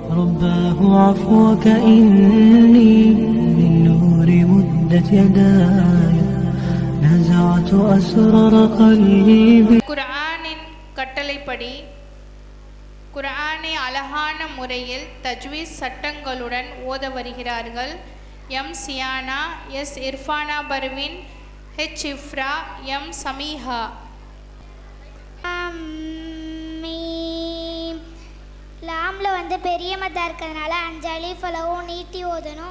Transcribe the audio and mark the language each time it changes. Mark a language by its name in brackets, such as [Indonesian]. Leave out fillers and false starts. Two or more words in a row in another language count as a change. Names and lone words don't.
[Arabic] رباه عفوك إني من نور مدت يداي نزعت أسرار قلبي. [Tamil] குர்ஆனின் கட்டளைப்படி குர்ஆனை அழகான முறையில் தஜ்வீஸ் சட்டங்களுடன் ஓத வருகிறார்கள் எம் சியானா, எஸ் இர்ஃபானா பர்வின், ஹெச் இஃப்ரா, எம் சமீஹா. லாமில் வந்து பெரிய மத்தா இருக்கிறதுனால 5 அலிஃப் அளவும் நீட்டி ஓதணும்.